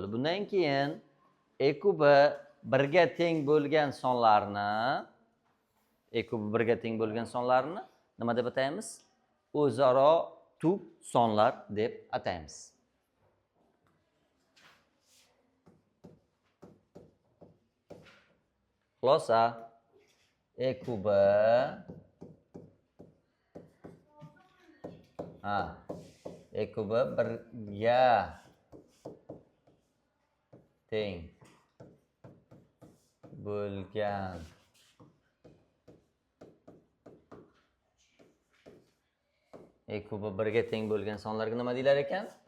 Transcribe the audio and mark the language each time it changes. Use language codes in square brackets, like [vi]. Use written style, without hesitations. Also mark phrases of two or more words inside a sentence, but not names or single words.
[uz] Bundan keyin e kubi 1 ga teng bo'lgan sonlarni, e kubi 1 ga teng bo'lgan sonlarni nima deb ataymiz? O'zaro tub sonlar deb ataymiz. Xulosa, e kubi e kubi 1 ga teng bo'lgan e kubi 1 ga teng bo'lgan sonlarga nima deylar ekan?